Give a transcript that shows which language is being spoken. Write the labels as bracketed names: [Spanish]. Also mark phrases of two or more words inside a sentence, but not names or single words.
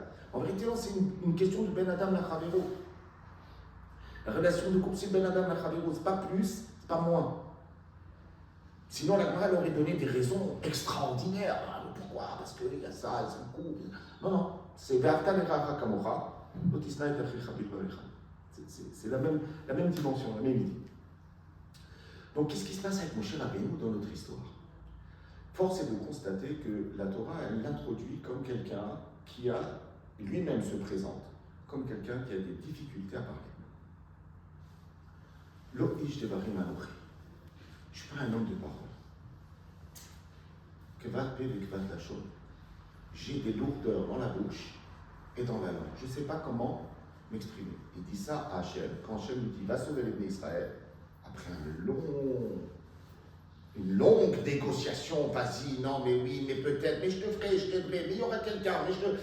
[French] En vérité, c'est une question de [Hebrew] בין אדם לחברו. [French] La relation de couple, c'est [Hebrew] בין אדם לחברו, [French] c'est pas plus, c'est pas moins. Sinon, la Gemara aurait donné des raisons extraordinaires. Pourquoi? Parce qu'il y a ça, c'est un couple. Non, c'est [Hebrew] ואהבת לרעך כמוך לא תשנא את אחיך בלבבך. [French] C'est la même dimension, la même idée. Donc, qu'est-ce qui se passe avec Moshe Rabbeinu dans notre histoire? Force est de constater que la Torah, elle l'introduit comme quelqu'un qui a, lui-même se présente, comme quelqu'un qui a des difficultés à parler. [Hebrew] לא איש דברים אנכי. [French] Je ne suis pas un homme de parole. [Hebrew] כבד פה וכבד לשון. [French] J'ai des lourdeurs dans la bouche et dans la langue. Je ne sais pas comment m'exprimer. Il dit ça à Hachem. Quand Hachem lui dit, va sauver les bénis Israël, après une longue négociation, vas-y, non, mais oui, mais peut-être, mais je te ferai, je t'aiderai, mais il y aura quelqu'un, mais je te...